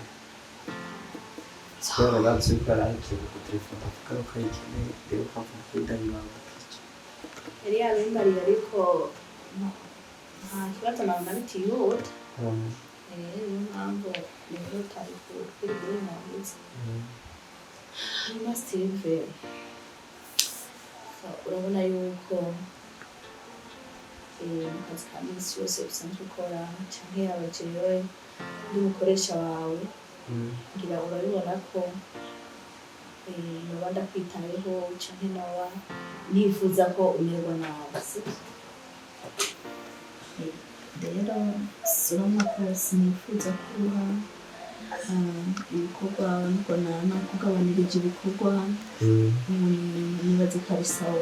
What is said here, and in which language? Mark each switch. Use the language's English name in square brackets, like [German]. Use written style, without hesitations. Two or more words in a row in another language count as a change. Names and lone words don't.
[Rundi] Siporo gazo yuko arayikeneye ku telefone avuga ko ayikeneye rero kavuga ko ndanywa kici. Yari yabimbariye ariko nta kibazo nabona bitihuta. Niyo mpamvu niyo tari kuri buri muntu. Hanyuma Steve urabona yuko mu kazi ka minsi yose usanzwe ukora canke yaba jewe ndi umukoresha wawe ngira urabibona ko noba ndakwitayeho canke noba nifuza ko umerwa nawe rero urabona ko sinifuza kuruha ibikorwa nuko nakugabanirije ibikorwa nibaze ko ari sawa